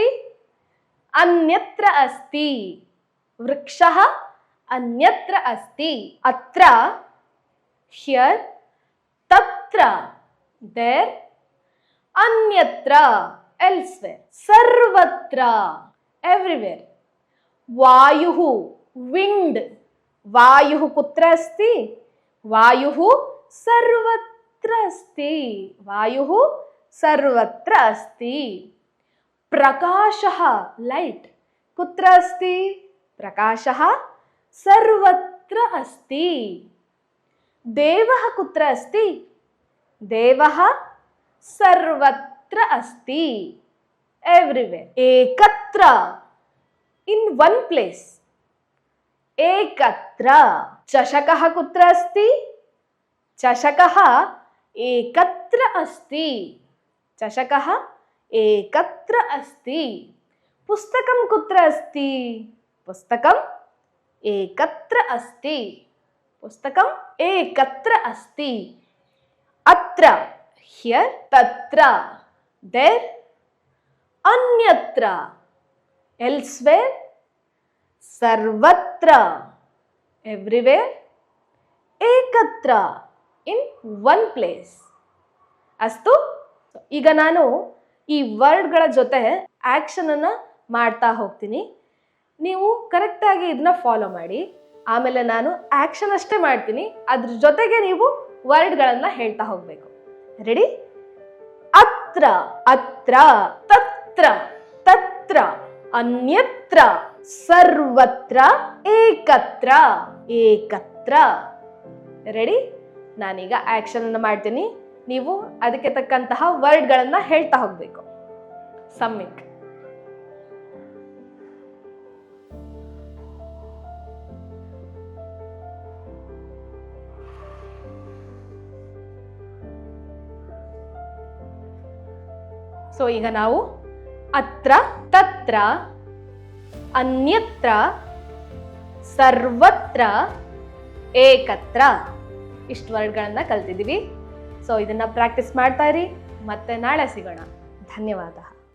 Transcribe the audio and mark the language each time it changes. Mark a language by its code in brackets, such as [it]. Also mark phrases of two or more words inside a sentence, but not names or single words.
[sa] ಅನ್ಯತ್ರ ಅಸ್ತಿ. ವೃಕ್ಷಃ ಅನ್ಯತ್ರ ಅಸ್ತಿ. ಅತ್ರ ಹಿಯರ್. ತತ್ರ ದೇರ್. ಅನ್ಯತ್ರ ಎಲ್ಸ್ವೇರ್. ಸರ್ವತ್ರ ಎವ್ರಿವೇರ್. ವಾಯುಃ ವಿಂಡ್. ವಾಯುಃ ಕುತ್ರ ಅಸ್ತಿ. ವಾಯುಃ ಸರ್ವತ್ರ ಅಸ್ತಿ. ವಾಯುಃ ಸರ್ವತ್ರ ಅಸ್ತಿ. ಪ್ರಕಾಶಃ ಲೈಟ್ ಕುತ್ರ ಅಸ್ತಿ. ಪ್ರಕಾಶಃ ಸರ್ವತ್ರ ಅಸ್ತಿ. ದೇವಃ ಕುತ್ರ ಅಸ್ತಿ. ದೇವಃ ಸರ್ವತ್ರ ಅಸ್ತಿ. [en] ಎವ್ರಿವೇರ್. ಏಕತ್ರ in one place. [sa] ಏಕತ್ರ. ಚಷಕಃ ಕುತ್ರ ಅಸ್ತಿ. ಚಷಕಃ ಏಕತ್ರ ಅಸ್ತಿ. ಚಷಕಃ ಏಕತ್ರ ಅಸ್ತಿ. ಪುಸ್ತಕಂ ಕುತ್ರ ಅಸ್ತಿ. ಪುಸ್ತಕಂ ಏಕತ್ರ ಅಸ್ತಿ. ಪುಸ್ತಕಂ ಏಕತ್ರ ಅಸ್ತಿ. ಅತ್ರ ಹಿಯರ್. ತತ್ರ ದೇರ್. ಅನ್ಯತ್ರ ಎಲ್ಸ್ವೇರ್. ಸರ್ವತ್ರ ಎವ್ರಿವೇರ್. [en] ಏಕತ್ರ in one place. [sa] ಅಸ್ತು. [kn] ಈಗ ನಾನು ಈ ವರ್ಡ್ಗಳ ಜೊತೆ ಆಕ್ಷನ್ ಅನ್ನ ಮಾಡ್ತಾ ಹೋಗ್ತೀನಿ. ನೀವು ಕರೆಕ್ಟಾಗಿ ಇದನ್ನ ಫಾಲೋ ಮಾಡಿ. ಆಮೇಲೆ ನಾನು ಆಕ್ಷನ್ ಅಷ್ಟೇ ಮಾಡ್ತೀನಿ, ಅದ್ರ ಜೊತೆಗೆ ನೀವು ವರ್ಡ್ಗಳನ್ನ ಹೇಳ್ತಾ ಹೋಗ್ಬೇಕು. [en] ರೆಡಿ? [sa] ಅತ್ರ. ಅತ್ರ. ತತ್ರ. ತತ್ರ. ಅನ್ಯತ್ರ. ಸರ್ವತ್ರ. ಏಕತ್ರ. ಏಕತ್ರ. [en] ರೆಡಿ? [kn] ನಾನೀಗ ಆಕ್ಷನ್ ಅನ್ನು ಮಾಡ್ತೀನಿ, ನೀವು ಅದಕ್ಕೆ ತಕ್ಕಂತಹ ವರ್ಡ್ಗಳನ್ನ ಹೇಳ್ತಾ ಹೋಗ್ಬೇಕು. [sa] ಸಮ್ಯಕ್. ಸೊ [kn] ಈಗ ನಾವು [sa] ಅತ್ರ, ತತ್ರ, ಅನ್ಯತ್ರ, ಸರ್ವತ್ರ, [kn] ಏಕತ್ರ ಇಷ್ಟು ವರ್ಡ್ಗಳನ್ನ ಕಲ್ತಿದ್ದೀವಿ. ಸೊ ಇದನ್ನ ಪ್ರಾಕ್ಟೀಸ್ ಮಾಡ್ತಾ ಇರಿ. ಮತ್ತೆ ನಾಳೆ ಸಿಗೋಣ. ಧನ್ಯವಾದ.